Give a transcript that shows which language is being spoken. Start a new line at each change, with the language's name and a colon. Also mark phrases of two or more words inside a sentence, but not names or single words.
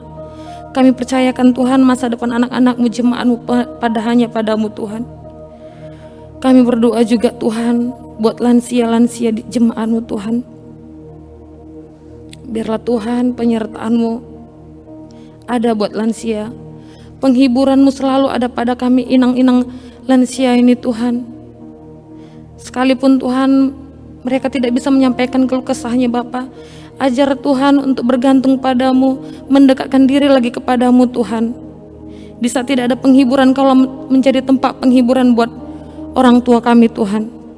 Indonesian: Kami percayakan Tuhan masa depan anak-anak-Mu, jemaat-Mu pada hanya padamu Tuhan. Kami berdoa juga Tuhan buat lansia-lansia di jemaat-Mu Tuhan. Biarlah Tuhan penyertaan-Mu ada buat lansia. Penghiburan-Mu selalu ada pada kami inang-inang lansia ini Tuhan. Sekalipun Tuhan mereka tidak bisa menyampaikan keluh kesahnya Bapa, ajar Tuhan untuk bergantung padamu, mendekatkan diri lagi kepadamu Tuhan. Di saat tidak ada penghiburan, Kau menjadi tempat penghiburan buat orang tua kami Tuhan.